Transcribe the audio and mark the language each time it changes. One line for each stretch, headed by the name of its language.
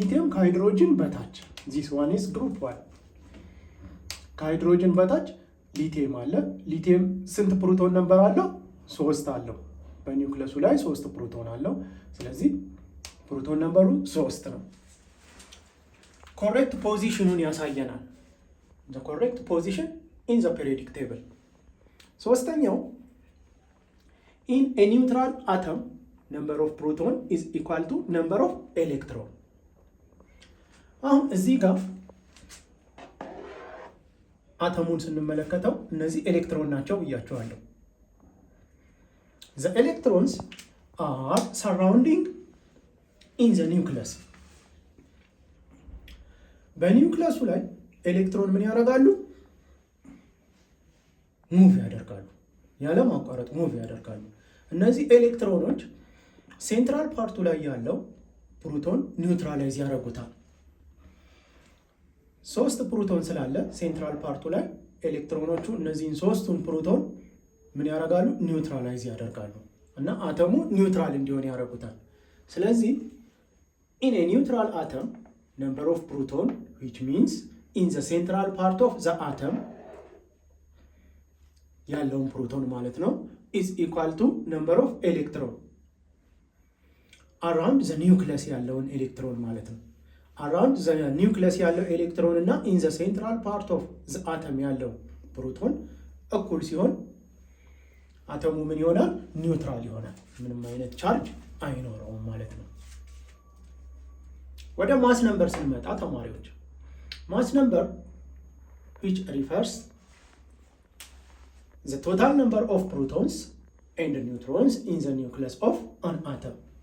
Amharic: ሊቲየም ከሃይድሮጅን በታች።
English: this one is group 1።
Amharic: ከሃይድሮጅን በታች ሊቲየም አለ። ሊቲየም ስንት ፕሮቶን ነምበር አለው? 3 አለው። በኒውክለሱ ላይ 3 ፕሮቶን አለው። ስለዚህ ፕሮቶን ነምበሩ 3 ነው። ኮሬክት ፖዚሽኑን ያሳየናል።
English: the correct position in the periodic table.
Amharic: ሶስተኛው
English: in a neutral atom number of proton is equal to number of electron.
Amharic: አሁን እዚህ ጋር አተሙን ስንመለከተው እነዚህ ኤሌክትሮን ናቸው ብያቸዋለሁ።
English: the electrons are surrounding in the nucleus.
Amharic: በኒውክለሱ ላይ ኤሌክትሮን ምን ያደርጋሉ? ሙቭ ያደርጋሉ። ያለ ማቋረጥ ሙቭ ያደርጋሉ። እነዚህ ኤሌክትሮኖች ሴንትራል ፓርቱ ላይ ያለው ፕሮቶን ኒውትራላይዝ ያደርጉታል። 3 ፕሮቶን ስላለ ሴንትራል ፓርቱ ላይ ኤሌክትሮኖቹ እነዚህን 3ቱን ፕሮቶን ምን ያደርጋሉ? ኒውትራላይዝ ያደርጋሉ እና አተሙ ኒውትራል እንዲሆን ያደርጉታል። ስለዚህ
English: in a neutral atom number of proton which means in the central part of the atom
Amharic: ያለውን ፕሮቶን ማለት ነው
English: is equal to number of electron around the nucleus
Amharic: ያለውን ኤሌክትሮን ማለት ነው።
English: around the nucleus
Amharic: ያለው ኤሌክትሮን እና
English: in the central part of the atom
Amharic: ያለው ፕሮቶን እኩል ሲሆን አተሙ ምን ይሆናል? ኒውትራል ይሆናል። ምንም አይነት ቻርጅ አይኖረውም ማለት ነው። ወደ ማስ ነምበር ስንመጣ ተማሪዎች ማስ ነምበር
English: which refers the total number of protons and neutrons in the nucleus of an atom